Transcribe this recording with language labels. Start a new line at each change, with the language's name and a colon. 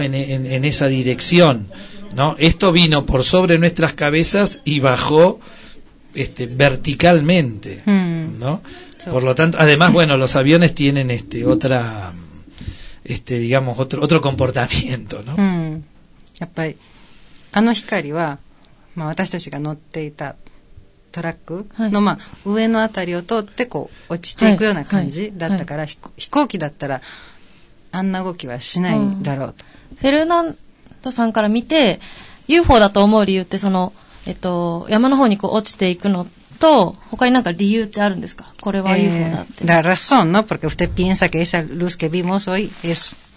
Spanish: En esa dirección, ¿no? Esto vino por sobre nuestras cabezas y bajó verticalmente, ¿no? Por lo tanto, además, bueno, los aviones tienen otra digamos otro comportamiento, ¿no?
Japanese: Yappari ano hikari wa ma watashitachi ga notte ita トラックの、はい、まあ、上のあたりを通ってこう落ちていくような感じだったから、はいはい、飛行機だったらあんな動きはしないんだろうと、フェルナンドさんから見て UFO だと思う理由って、その山の方にこう落ちていくのと他になんか理由ってあるんですか、これは UFO だって。
Spanish: La razón, ¿no? Porque usted piensa que esa luz que vimos hoy es